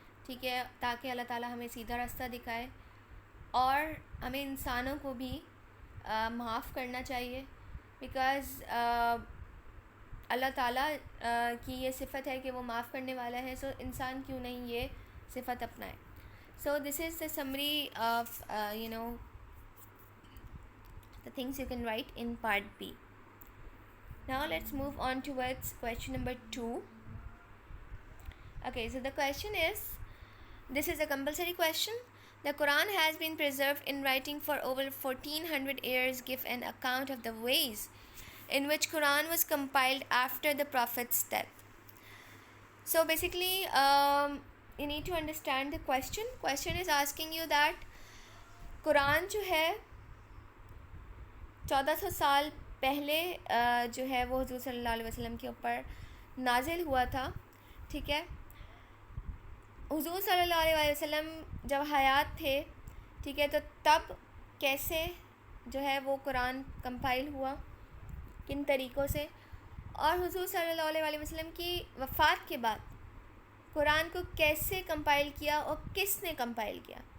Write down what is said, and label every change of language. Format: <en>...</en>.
<ur>ٹھیک ہے, تاکہ اللہ تعالیٰ ہمیں سیدھا راستہ دکھائے, اور ہمیں انسانوں کو بھی معاف کرنا چاہیے, بیکاز اللہ تعالیٰ کی یہ صفت ہے کہ وہ معاف کرنے والا ہے. سو انسان کیوں نہیں یہ صفت اپنائے.</ur> <en>So this is the summary of the things you can write in part B. Now let's move on towards question number 2. Okay, so the question is, this is a compulsory question. The Quran has been preserved in writing for over 1400 years. Give an account of the ways in which Quran was compiled after the Prophet's death. So basically, you need to understand the question. Question is asking you that</en> <ur>قرآن جو ہے 1400 سال پہلے جو ہے وہ حضور صلی اللہ علیہ وسلم کے اوپر نازل ہوا تھا. ٹھیک ہے, حضور صلی اللہ علیہ وسلم جب حیات تھے, ٹھیک ہے, تو تب کیسے جو ہے وہ قرآن کمپائل ہوا, کن طریقوں سے, اور حضور صلی اللہ علیہ وسلم کی وفات کے بعد قرآن کو کیسے کمپائل کیا اور کس نے کمپائل کیا.</ur>